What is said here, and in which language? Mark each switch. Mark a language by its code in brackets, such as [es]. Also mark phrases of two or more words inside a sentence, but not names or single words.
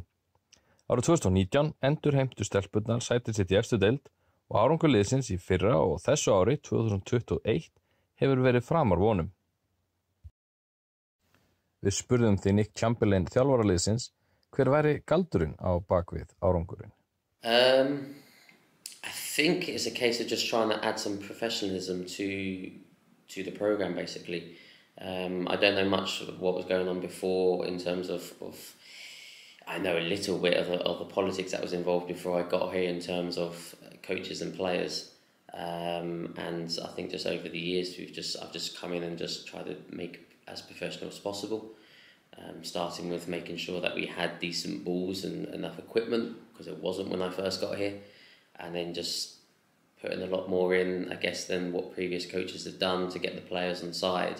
[is] Árið 2019 endurheimtu stelpurnar sætið sitt í efstu deild og árangur liðsins í fyrra og þessu ári 2021 hefur verið framar vonum. Við spurðum því Nick Chamberlain þjálfara liðsins hver væri galdurinn á bakvið árangurinn. [en] I think it's a case of just trying to add some professionalism to the program basically. I don't know much of what was going on before in terms of I know a little bit of the politics that was involved before I got here in terms of coaches and players, and I think just over the years I've just come in and just tried to make as professional as possible, starting with making sure that we had decent balls and enough equipment because it wasn't when I first got here, and then just putting a lot more in I guess than what previous coaches have done to get the players on side.